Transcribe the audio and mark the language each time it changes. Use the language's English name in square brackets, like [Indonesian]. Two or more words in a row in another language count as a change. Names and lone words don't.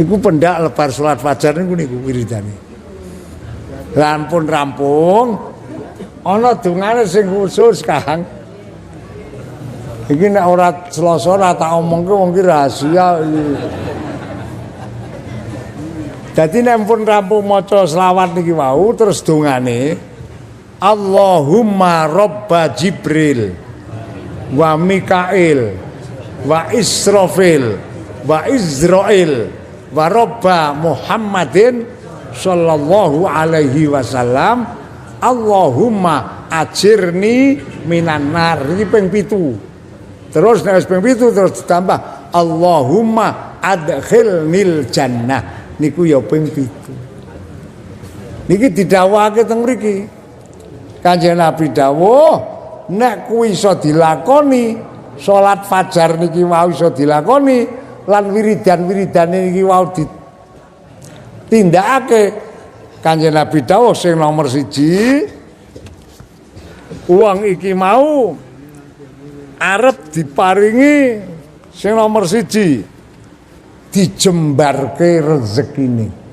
[Javanese] Niku pendak lebar salat fajar niku wiridane. Lan pun rampung ana dungane sing khusus Kang. Iki nek ora Selasa ora tak omongke wong ki rahasia iki. Dadi nek pun rampung maca selawat niki wau terus dungane [Arabic] اللهم رب جبريل وميكائيل وإسرافيل وعزرائيل ورب محمد صلى الله عليه وسلم اللهم أجرني من النار [Javanese] iki ping 7. Terus nek ping 7 terus ditambah [Arabic] اللهم أدخلني الجنة [Javanese] niku ya ping 7. Niki didhawuhake teng mriki. Kanjeng Nabi dawuh nek kuwi iso dilakoni salat fajar niki wau iso dilakoni lan wiridan-wiridane niki wau ditindakake Kanjeng Nabi dawuh sing nomor 1 uang iki mau arep diparingi sing nomor 1 dijembarke rezekine.